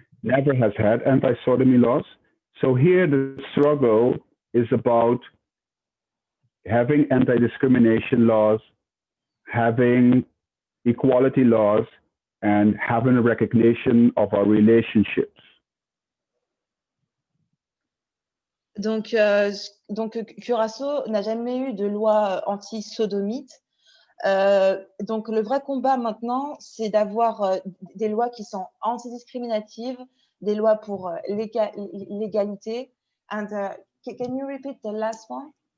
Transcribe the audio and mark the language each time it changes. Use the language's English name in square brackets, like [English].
[English] Never has had anti-sodomy laws. So here the struggle is about having anti-discrimination laws, having equality laws, and having a recognition of our relationships. [French] Donc Curaçao n'a jamais eu de loi anti-sodomite. Donc, le vrai combat maintenant, c'est d'avoir des lois qui sont antidiscriminatives, des lois pour l'égalité. [English] And can you repeat the last one?